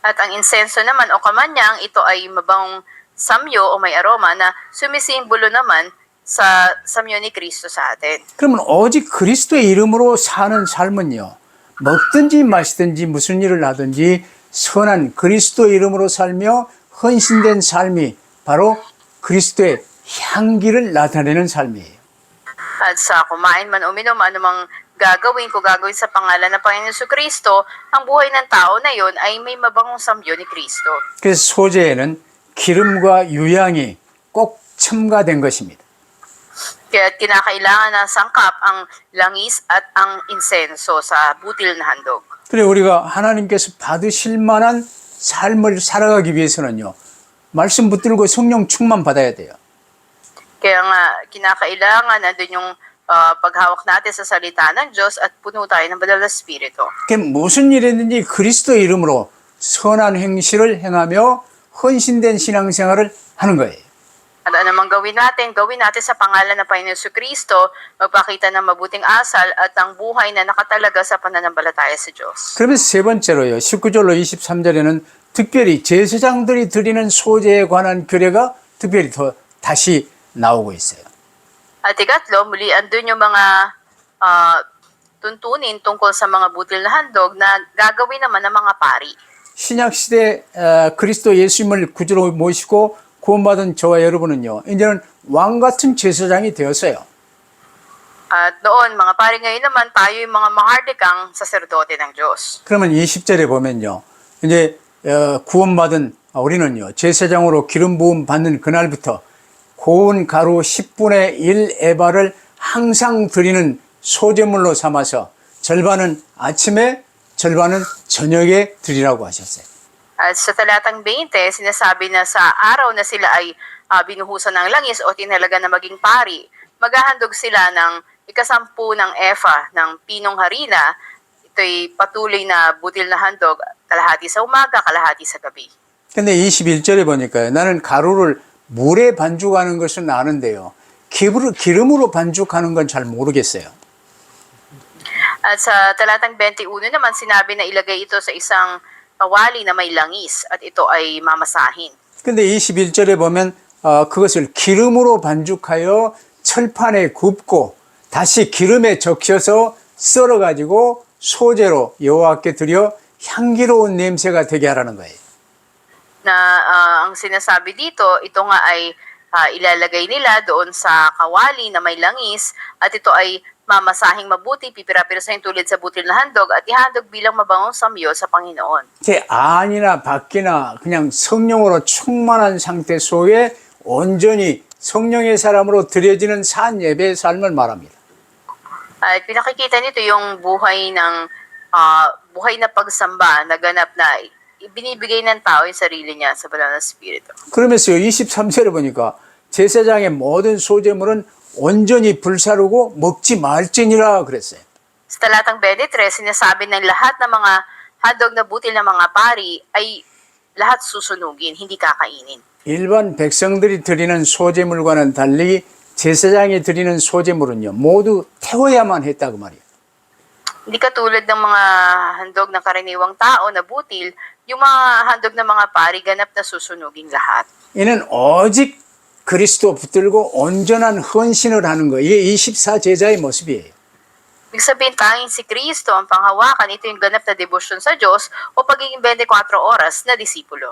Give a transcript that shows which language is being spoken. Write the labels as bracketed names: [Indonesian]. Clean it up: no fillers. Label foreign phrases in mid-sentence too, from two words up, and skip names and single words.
[Filipino] At ang insenso naman o kamanyang, ito ay mabangong samyo o may aroma na sumisimbolo naman sa samyo ni Kristo sa atin. [Korean] 그러면 오직 그리스도의 이름으로 사는 삶은요, 먹든지 마시든지 무슨 일을 하든지 선한 그리스도의 이름으로 살며 헌신된 삶이 바로 그리스도의 향기를 나타내는 삶이에요. [Filipino] At sa kumain man uminom, anumang gagawin sa pangalan ng Panginoon Kristo, ang buhay ng tao na yon ay may mabangong samyo ni Kristo. [Korean] 그래서 소재에는 기름과 유향이 꼭 첨가된 것입니다. [Filipino] Kaya kinakailangan na sangkap ang langis at ang insenso sa butil na handog. [Korean] 그래 우리가 하나님께서 받으실 만한 삶을 살아가기 위해서는요, 말씀 붙들고 성령 충만 받아야 돼요. [Filipino] Kaya nga, kinakailangan nandun yung paghawak natin sa salita ng Diyos at puno tayo ng banal na Espiritu. [Korean] 그 무슨 일이든지 그리스도의 이름으로 선한 행실을 행하며 헌신된 신앙생활을 하는 거예요. [Filipino] At anumang gawin natin sa pangalan ng Panginoon Kristo, magpakita ng mabuting asal at ang buhay na nakatalaga sa pananampalataya sa Diyos. [Korean] 그러면서 세 번째로요, 19절로 23절에는 특별히 제사장들이 드리는 소재에 관한 규례가 특별히 더 다시 나오고 있어요. [Filipino] At ikatlo, muli andun yung mga tuntunin tungkol sa mga butil na handog na gagawin naman ng mga pari. [Korean] 신약시대 그리스도 예수님을 구주로 모시고 구원받은 저와 여러분은요, 이제는 왕같은 제사장이 되었어요. [Filipino] At noon, mga pari ngayon naman, tayo yung mga mahardikang saserdote ng Diyos. [Korean] 그러면 20절에 보면요, 이제 구원받은 우리는요, 제사장으로 기름 부음 받는 그날부터 고운 가루 10분의 1 에바를 항상 드리는 소제물로 삼아서 절반은 아침에 절반은 저녁에 드리라고 하셨어요. [Filipino] At sa talatang 20, sinasabi na sa araw na sila ay binuhusan ng langis o tinalaga na maging pari, maghahandog sila ng ikasampu ng efa ng pinong harina. Ito'y patuloy na butil na handog, kalahati sa umaga, kalahati sa gabi. [Korean] 근데 21절에 보니까요, 나는 가루를 물에 반죽하는 것은 아는데요, 기름으로 반죽하는 건 잘 모르겠어요. [Filipino] At sa talatang 21 naman, sinabi na ilagay ito sa isang kawali na may langis at ito ay mamasahin. [Korean] 근데 21절에 보면 그것을 기름으로 반죽하여 철판에 굽고 다시 기름에 적셔서 썰어가지고 소재로 여호와께 드려 향기로운 냄새가 되게 하라는 거예요. [Filipino] Na ang sinasabi dito, ito nga ay ilalagay nila doon sa kawali na may langis at ito ay mamasahing mabuti, pipira-pirasahin tulad sa butil na handog at ihandog bilang mabangong samyo sa Panginoon. [Korean] 제 안이나 밖이나 그냥 성령으로 충만한 상태 속에 온전히 성령의 사람으로 드려지는 산 예배의 삶을 말합니다. [Filipino] At pinakikita nito yung buhay na pagsamba na ganap na ibinibigay ng tao yung sarili niya sa banal na Espiritu. [Korean] 그러면서 23절에 보니까 제사장의 모든 소제물은 온전히 불사르고 먹지 말지니라 그랬어요. [Filipino] Sa talatang 23, sinasabi ng lahat ng mga handog na butil ng mga pari ay lahat susunugin, hindi kakainin. [Korean] 일반 백성들이 드리는 소제물과는 달리 제사장이 드리는 소제물은요, 모두 태워야만 했다고 말이에요. [Filipino] Hindi katulad ng mga handog ng karaniwang tao na butil, yung mga handog ng mga pari ganap na susunugin lahat. [Korean] 이는 오직 그리스도 붙들고 온전한 헌신을 하는 거. 이게 24제자의 모습이에요. [Filipino] Ibig sabihin, tanging si Kristo ang panghawakan, ito yung ganap na debosyon sa Diyos o pagiging 24 oras na disipulo.